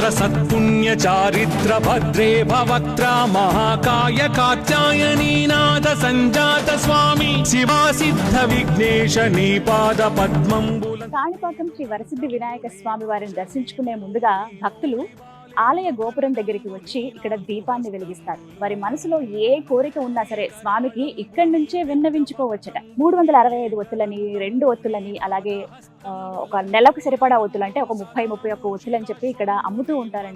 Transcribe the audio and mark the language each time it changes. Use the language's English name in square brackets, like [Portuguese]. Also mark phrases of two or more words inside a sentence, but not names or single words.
[Sanskrit] सत्पुण्य चारित्र भद्रे भवक्त्रा महाकाय कात्यायनी नाथ संजात स्वामी शिवा सिद्ध विघ्नेश [Telugu] నీపాద పద్మంబుల. కాణిపాకం శ్రీ వరసిద్ధి వినాయక స్వామి వారిని దర్శించుకునే ముందుగా భక్తులు ఆలయ గోపురం దగ్గరికి వచ్చి ఇక్కడ దీపాన్ని వెలిగిస్తారు. వారి మనసులో ఏ కోరిక ఉన్నా సరే స్వామికి ఇక్కడి నుంచే విన్నవించుకోవచ్చట. 365 ఒత్తులని, 2 ఒత్తులని, అలాగే ఒక నెలకు సరిపడా ఒత్తులు అంటే ఒక 30-31 ఒత్తులు అని చెప్పి ఇక్కడ అమ్ముతూ ఉంటారండి.